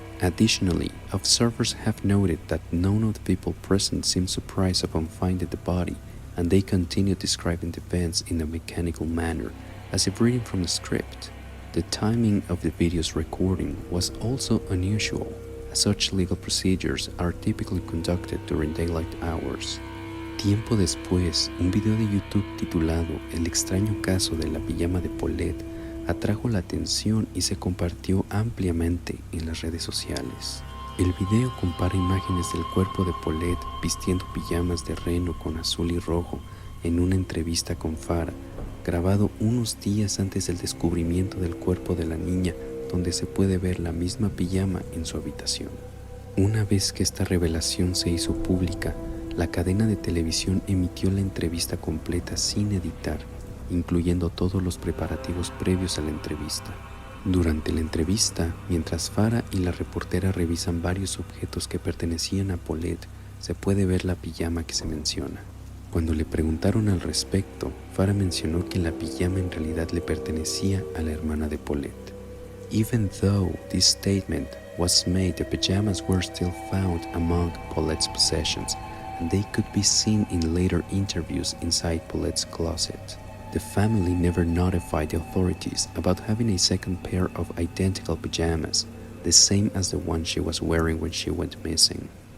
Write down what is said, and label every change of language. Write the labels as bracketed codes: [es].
[en] Additionally, observers have noted that none of the people present seemed surprised upon finding the body, and they continue describing the events in a mechanical manner, as if reading from a script. The timing of the video's recording was also unusual, as such legal procedures are typically conducted during daylight hours. [es] Tiempo después, un video de YouTube titulado El extraño caso de la pijama de Paulette atrajo la atención y se compartió ampliamente en las redes sociales. El video compara imágenes del cuerpo de Paulette vistiendo pijamas de reno con azul y rojo en una entrevista con Farah, grabado unos días antes del descubrimiento del cuerpo de la niña, donde se puede ver la misma pijama en su habitación. Una vez que esta revelación se hizo pública, la cadena de televisión emitió la entrevista completa sin editar, incluyendo todos los preparativos previos a la entrevista. Durante la entrevista, mientras Farah y la reportera revisan varios objetos que pertenecían a Paulette, se puede ver la pijama que se menciona. Cuando le preguntaron al respecto, Farah mencionó que la pijama en realidad le pertenecía a la hermana de Paulette. [en] Even though this statement was made, the pajamas were still found among Paulette's possessions, and they could be seen in later interviews inside Paulette's closet. The family never notified the authorities about having a second pair of identical pajamas, the same as the one she was wearing when she went missing.